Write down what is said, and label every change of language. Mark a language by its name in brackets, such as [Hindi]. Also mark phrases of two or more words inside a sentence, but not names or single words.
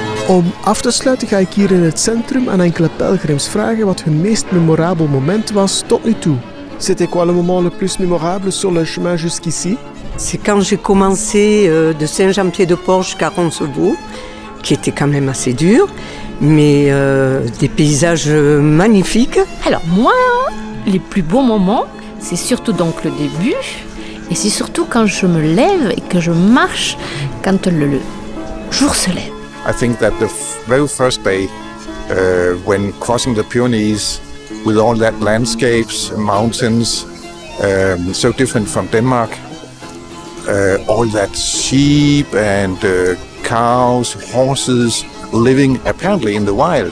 [Dutch] Om af te sluiten ga ik hier in het centrum aan enkele pelgrims vragen wat hun meest memorabel moment was tot nu toe. [French] C'était quoi le moment le plus mémorable sur le chemin jusqu'ici? C'est quand j'ai commencé de Saint-Jean-Pied-de-Port jusqu'à Roncevaux, qui était quand même assez dur, mais des paysages magnifiques. Alors moi, les plus beaux moments, c'est surtout donc le début, et c'est surtout quand je me lève et que je marche quand le jour se lève. [English] I think that the very first day, when crossing the Pyrenees, with all that landscapes, mountains, so different from Denmark, all that sheep and cows, horses living apparently in the wild.